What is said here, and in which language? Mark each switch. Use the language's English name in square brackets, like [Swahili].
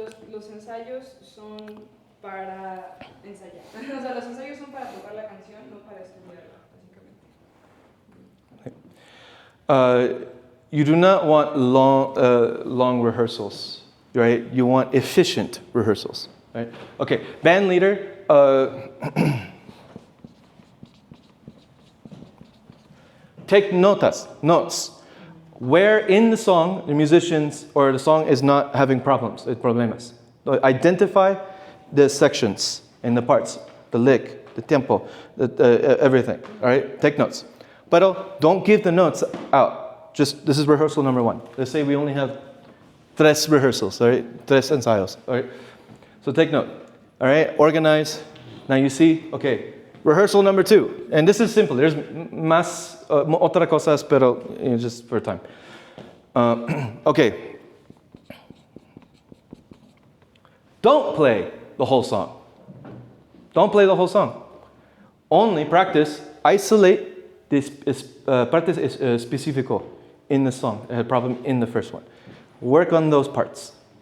[Spanish] Los ensayos son para ensayar. O sea, los ensayos son para tocar la canción, no para estudiarla, básicamente. [English] You do not want long rehearsals, right? You want efficient rehearsals, right? Okay, band leader. Take notes. Where in the song, the musicians or the song is not having problemas. Identify the sections and the parts, the lick, the tempo, everything, all right? Take notes. But don't give the notes out. This is rehearsal number 1. Let's say we only have 3 rehearsals, all right? [Spanish] 3 ensayos, [English] all right? So take note, all right? Organize. Now you see, okay, rehearsal number 2. And this is simple. There's [Spanish] más otra cosas, pero [English] just for time. Okay. Don't play the whole song. Don't play the whole song. Only practice, isolate this [Spanish] partes específico [English] in the song. A problem in the first one. Work on those parts.